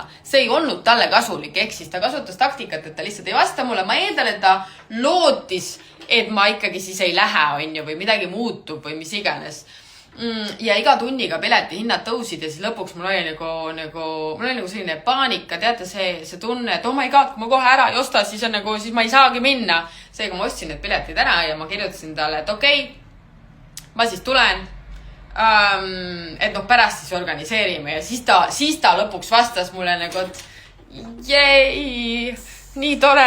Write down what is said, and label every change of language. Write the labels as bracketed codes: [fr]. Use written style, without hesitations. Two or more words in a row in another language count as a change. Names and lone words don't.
[et] See ei olnud talle kasulik, ehk siis ta kasutas taktikat, et ta lihtsalt ei vasta mulle. Ma eeldan, et ta lootis, et ma ikkagi siis ei lähe, on ju, või midagi muutub või mis iganes. ja iga tunniga pileti hinnad tõusid ja siis lõpuks mul oli mul oli selline paanika, teate see tunne, et [en] oh my god, [et] kui ma kohe ära ei osta, siis ma ei saagi minna. Seega ma ostsin need piletid ära ja ma kirjutasin talle, et okei, ma siis tulen, et pärast siis organiseerime ja siis ta lõpuks vastas mulle et jei, nii tore.